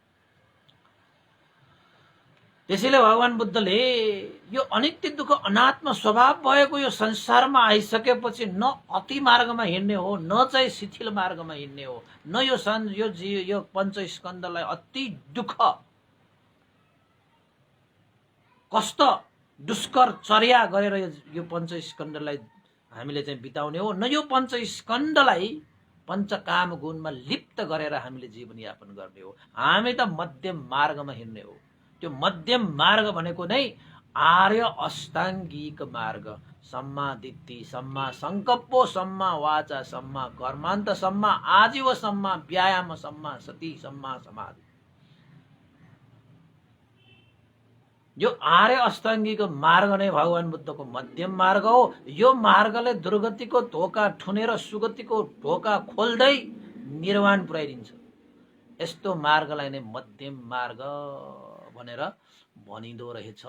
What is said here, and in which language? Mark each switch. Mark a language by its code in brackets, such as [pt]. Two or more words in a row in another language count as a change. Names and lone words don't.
[ne] त्यसैले भगवान बुद्धले यो अनित्य दुःख अनात्म स्वभाव भएको यो संसारमा आइसकेपछि न अति मार्गमा हिँड्ने हो, न चाहिँ शिथिल मार्गमा हिँड्ने हो, न यो पञ्चस्कन्धलाई अति दुःख कष्ट दुष्कर चर्या गरेर यो पञ्चस्कन्धलाई हामीले चाहिँ बिताउने हो, न यो पञ्चस्कन्धलाई पञ्चकाम गुणमा लिप्त गरेर हामीले जीवन यापन गर्ने हो। हामी त मध्यम मार्गमा हिँड्ने हो। त्यो मध्यम मार्ग भनेको नै आर्य अष्टाङ्गिक मार्ग। [pi] सम्मा दिट्ठी, सम्मा संकल्प, सम्मा वाचा, सम्मा कर्मान्त, सम्मा आजीव, सम्मा व्यायाम, सम्मा सति, सम्मा समाधि। [ne] यो आर्य अष्टाङ्गिक मार्ग नै भगवान बुद्धको मध्यम मार्ग हो। यो मार्गले दुर्गतिको ढोका ठुनेर सुगतिको ढोका खोल्दै निर्वाण पुर्याइदिन्छ। यस्तो मार्गलाई नै मध्यम मार्ग भनेर भनिँदो रहेछ।